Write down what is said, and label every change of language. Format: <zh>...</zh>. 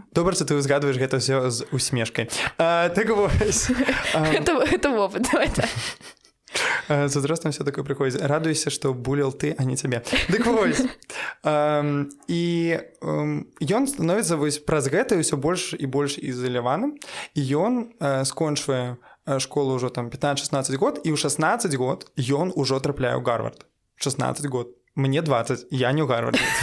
<be>Добра, што ты узгадваеш гэта ўсё з усмешкай. Так вось.</be> <ru>Это опыт, давай так. С возрастом все такое приходит. Радуйся, что булил ты, а не тебе.</ru> <be>Так вось. І ён становіцца вось праз гэта ўсё больш і больш ізаляваным. І ён скончвае школу ўжо там 15-16 год, і ў 16 год ён ужо трапляе ў Гарвард. 16 год. Мне 20, я не ў Гарвардзе.</be>